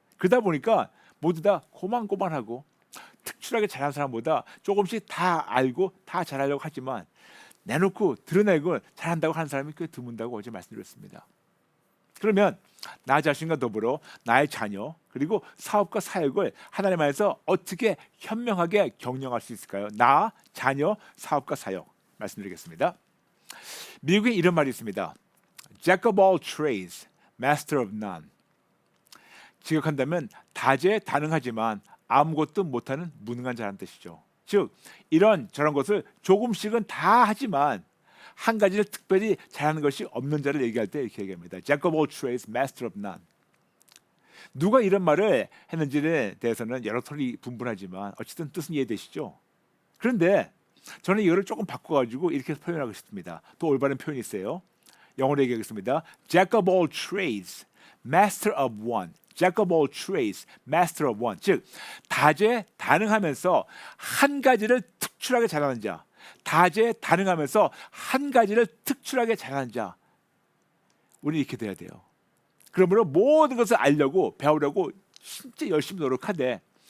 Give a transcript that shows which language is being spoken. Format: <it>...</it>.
<ko>그러다 보니까 모두 다 고만고만하고 특출하게 잘하는 사람보다 조금씩 다 알고 다 잘하려고 하지만 내놓고 드러내고 잘한다고 하는 사람이 꽤 드문다고 어제 말씀드렸습니다. 그러면 나 자신과 더불어 나의 자녀 그리고 사업과 사역을 하나님 안에서 어떻게 현명하게 경영할 수 있을까요? 나, 자녀, 사업과 사역 말씀드리겠습니다. 미국에 이런 말이 있습니다.</ko> <en>Jack of all trades, master of none.</en> <ko>직역한다면 다재다능하지만 아무것도 못하는 무능한 자라는 뜻이죠. 즉 이런 저런 것을 조금씩은 다 하지만 한 가지를 특별히 잘하는 것이 없는 자를 얘기할 때 이렇게 얘기합니다.</ko> <en>Jack of all trades, master of none.</en> <ko>누가 이런 말을 했는지에 대해서는 여러 설이 분분하지만 어쨌든 뜻은 이해되시죠? 그런데 저는 이거를 조금 바꿔가지고 이렇게 표현하고 싶습니다. 또 올바른 표현이 있어요. 영어로 얘기하겠습니다.</ko> <en>Jack of all trades, master of one. Jack of all trades, master of one.</en> <ko>즉 다재다능하면서 한 가지를 특출하게 잘하는 자, 다재다능하면서 한 가지를 특출하게 잘하는 자. 우리 이렇게 돼야 돼요. 그러므로 모든 것을 알려고 배우려고 진짜 열심히 노력하되</ko>